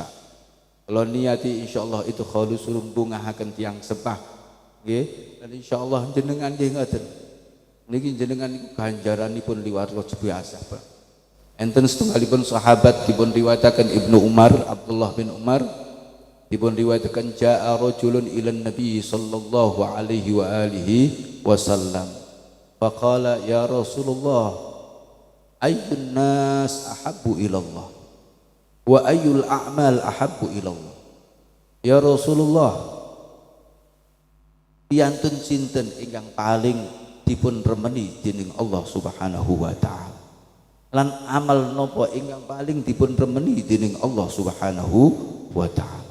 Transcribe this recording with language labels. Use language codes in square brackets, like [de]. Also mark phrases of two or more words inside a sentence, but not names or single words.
[jv] Kula niati insyaallah itu khalusul bungahaken tiyang sepah nggih, dan insyaallah jenengan nggih ngoten. Niki jenengan niku ganjaranipun liwat biasa, Pak. Enten setunggalipun sahabat dipun riwayataken Ibnu Umar, Abdullah bin Umar dipun riwayataken [ar] جاء رجل إلى النبي صلى الله عليه وآله وسلم فقال يا رسول الله أي الناس أحب إلى الله وأي الأعمال أحب إلى الله. يا رسول الله, [jv] piyantun sinten ingkang paling dipun remeni dening Allah [ar] سبحانه وتعالى, [jv] lan amal napa ingkang paling dipun remeni dening Allah [ar] سبحانه وتعالى.